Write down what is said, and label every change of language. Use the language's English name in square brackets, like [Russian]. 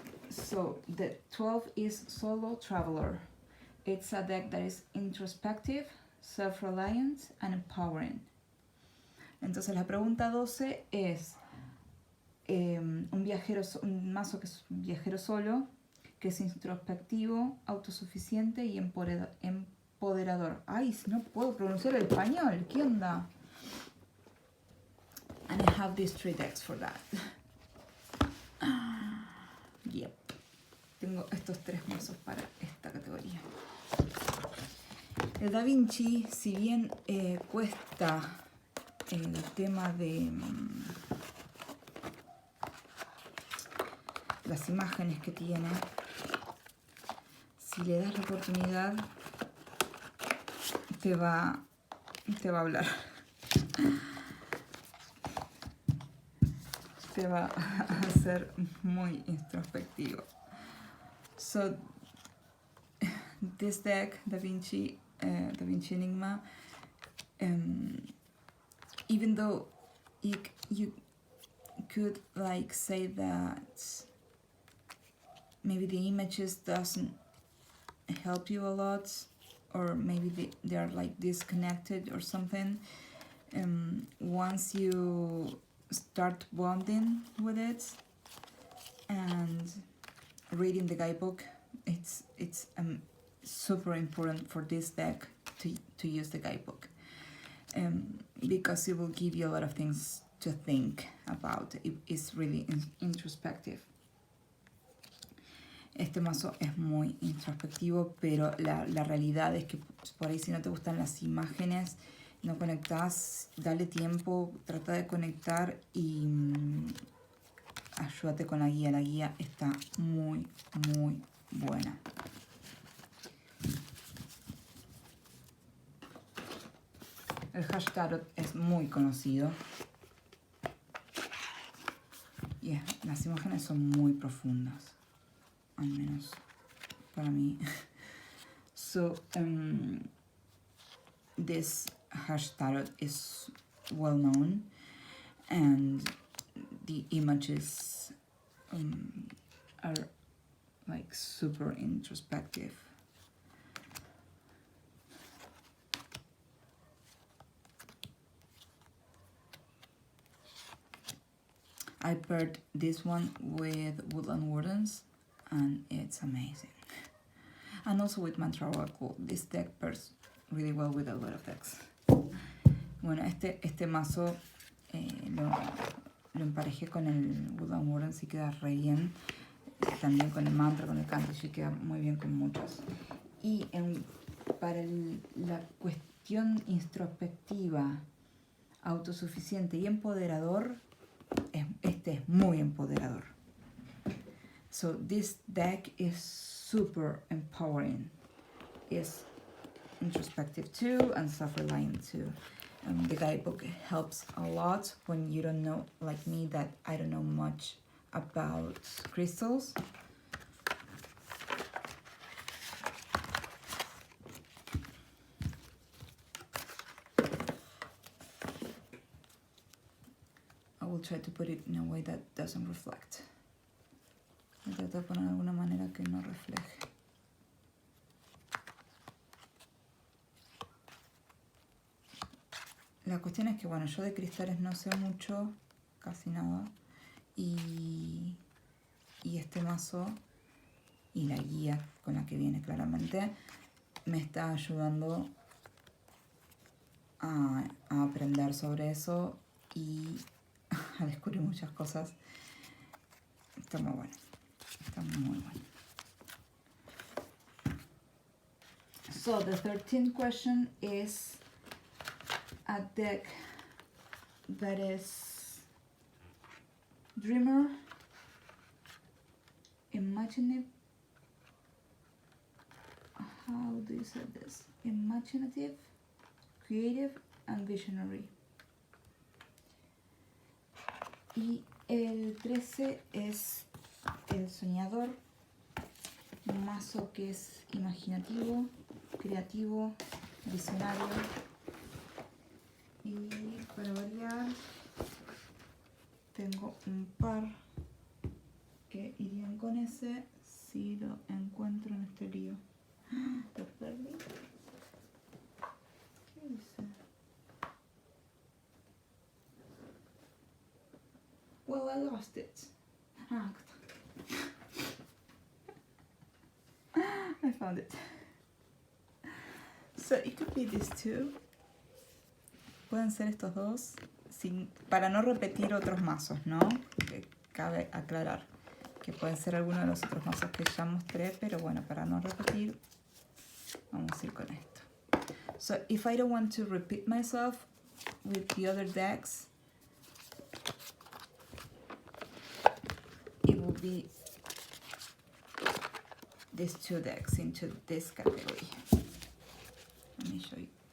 [English] So the 12 is Solo Traveler. It's a deck that is introspective, self-reliant, and empowering. [Spanish] Entonces la pregunta 12 es un mazo que es un viajero solo, que es introspectivo, autosuficiente y empoderador. Ay, no puedo pronunciar el español, ¿qué onda? [English] And I have these 3 decks for that. Yep. [Spanish] Tengo estos 3 mazos para esta categoría. El Da Vinci, si bien cuesta el tema de las imágenes que tiene, si le das la oportunidad, te va a hablar. Te va a hacer muy introspectivo. [English] So, this deck, Da Vinci Enigma, even though you could like say that maybe the images doesn't help you a lot, or maybe they are like disconnected or something, once you start bonding with it and reading the guidebook, it's super important for this deck to use the guidebook, because it will give you a lot of things to think about. It's really introspective. [Spanish] Este mazo es muy introspectivo, pero la realidad es que por ahí, si no te gustan las imágenes, no conectás, dale tiempo, trata de conectar y ayúdate con la guía. La guía está muy, muy buena. El hash tarot es muy conocido. Y las imágenes son muy profundas, al menos para mí. [English] So, this hash tarot is well known, and the images are like super introspective. I paired this one with Woodland Wardens, and it's amazing. And also with Mantra Oracle. This deck pairs really well with a lot of decks. [Spanish] Bueno, este mazo lo emparejé con el Wood and Wooden, sí queda re bien. También con el mantra, con el canto, sí queda muy bien con muchos. Y para la cuestión introspectiva, autosuficiente y empoderador, este es muy empoderador. [English] So this deck is super empowering. It's introspective too and self-reliant too. The guidebook helps a lot when you don't know, like me, that I don't know much about crystals. I will try to put it in a way that doesn't reflect. [Spanish] Voy a tratar de poner de alguna manera que no refleje. La cuestión es que, bueno, yo de cristales no sé mucho, casi nada, y este mazo y la guía con la que viene claramente me está ayudando a aprender sobre eso y a descubrir muchas cosas. Está muy bueno, está muy bueno. [English] So the 13th question is a deck that is dreamer, imaginative, how do you say this? Imaginative, creative and visionary. [Spanish] Y el 13 es el soñador, un mazo que es imaginativo, creativo, visionario. Y para variar, tengo un par que irían con ese si lo encuentro en este lío. ¿Lo perdí? ¿Qué hice? [English] Well, I lost it. [Spanish] Ah, acá está. [English] I found it. So it could be these two. [Spanish] Pueden ser estos dos, para no repetir otros mazos, ¿no? Que cabe aclarar que pueden ser algunos de los otros mazos que ya mostré, pero bueno, para no repetir, vamos a ir con esto. [English] So, if I don't want to repeat myself with the other decks, it will be these two decks into this category. Let me show you.